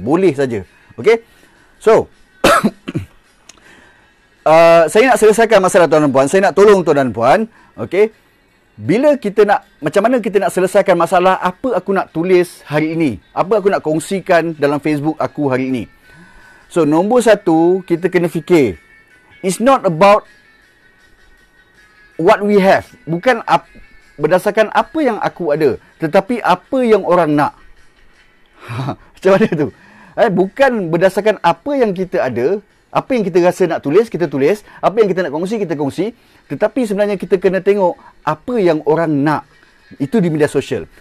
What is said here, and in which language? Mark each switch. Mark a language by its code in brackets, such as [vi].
[ms] Boleh saja. Okay? So, saya nak selesaikan masalah tuan dan puan. Saya nak tolong tuan dan puan. Okay? Bila kita nak, macam mana kita nak selesaikan masalah apa aku nak tulis hari ini? Apa aku nak kongsikan dalam Facebook aku hari ini? So, nombor satu, kita kena fikir. [en] It's not about what we have. [ms] Bukan berdasarkan apa yang aku ada. Tetapi apa yang orang nak. Macam mana tu? Bukan berdasarkan apa yang kita ada. Apa yang kita rasa nak tulis, kita tulis. Apa yang kita nak kongsi, kita kongsi. Tetapi sebenarnya kita kena tengok apa yang orang nak. Itu di media sosial.